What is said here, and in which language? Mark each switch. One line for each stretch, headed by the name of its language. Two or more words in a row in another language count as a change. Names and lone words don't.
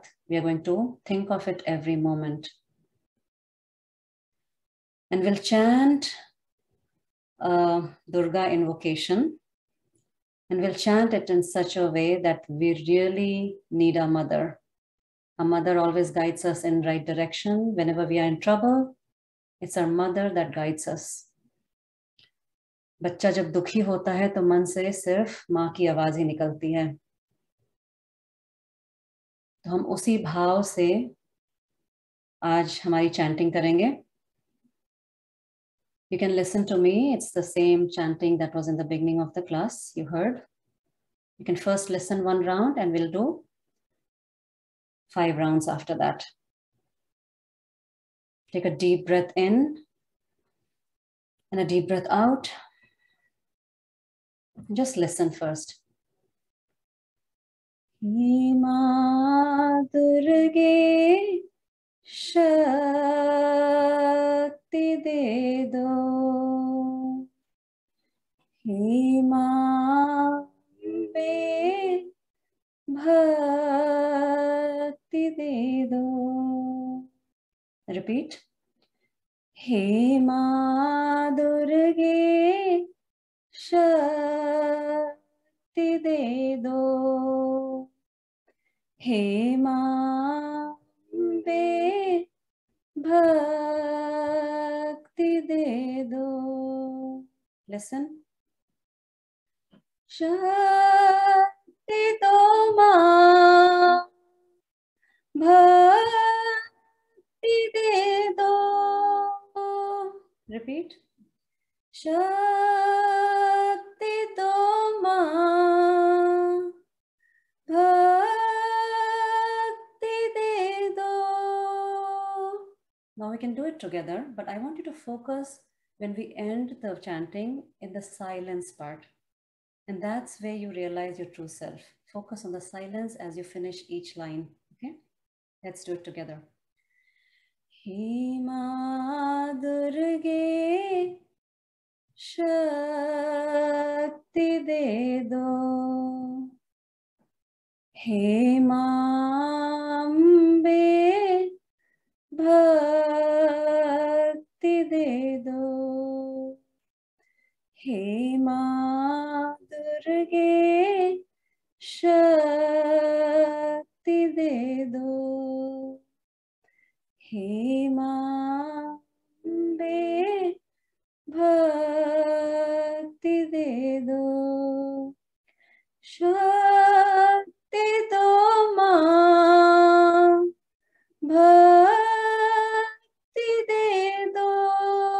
English: We are going to think of it every moment. And we'll chant Durga invocation. And we'll chant it in such a way that we really need our mother. Our mother always guides us in right direction. Whenever we are in trouble, it's our mother that guides us.
Hindi: बच्चा जब दुखी होता है तो मन से सिर्फ माँ की आवाज ही निकलती है. तो हम उसी भाव से आज हमारी चैंटिंग करेंगे.
English: You can listen to me. It's the same chanting that was in the beginning of the class. You heard. You can first listen one round and we'll do 5 rounds after that. Take a deep breath in and a deep breath out. Just listen first.
Hindi: हे माँ दुर्गे शक्ति दे दो. हे माँ बे भक्ति दे दो.
English: Repeat.
Hindi: हे माँ दुर्गे शक्ति दे दो. हे माँ बे भक्ति दे दो.
English: Listen.
Hindi: शक्ति दो माँ भक्ति दे दो.
English: Repeat.
Hindi: शक्ति दो माँ भक्ति दे दो.
English: Now we can do it together, but I want you to focus when we end the chanting in the silence part. And that's where you realize your true self. Focus on the silence as you finish each line. Okay? Let's do it together.
Hindi: हे माँ दुर्गे शक्ति दे दो. हे माँ अम्बे भक्ति दे दो. हे माँ दुर्गे शक्ति दे दो. हे माँ अम्बे भक्ति दे दो. शक्ति दो माँ भक्ति दे दो.